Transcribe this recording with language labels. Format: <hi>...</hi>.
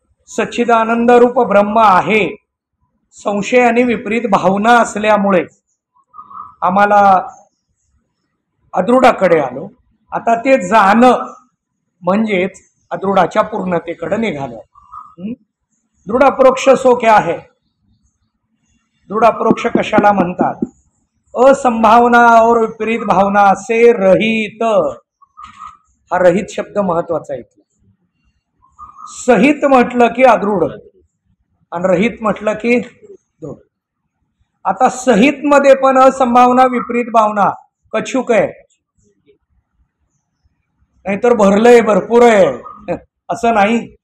<mr>सच्चिदानंद रूप ब्रह्म आहे. संशय आणि विपरीत भावना असल्यामुळे आम्हाला अदृढाकडे आलो. आता ते जाणं म्हणजेच अदृढाच्या पूर्णतेकडे निघालो.</mr> <hi>दृढ अप्रोक्ष सो क्या है?</hi> <mr>दृढ अप्रोक्ष कशाला म्हणतात?</mr> <hi>असंभावना और विपरीत भावना से रहित.</hi> <mr>हा रहित शब्द महत्वाचा आहे. सहित म्हटलं की अदृढ आणि रहित म्हटलं की दृढ. आता सहित मध्ये पण असंभावना विपरीत भावना कछुक आहे, नाहीतर भरलंय भरपूर आहे असं नाही.</mr>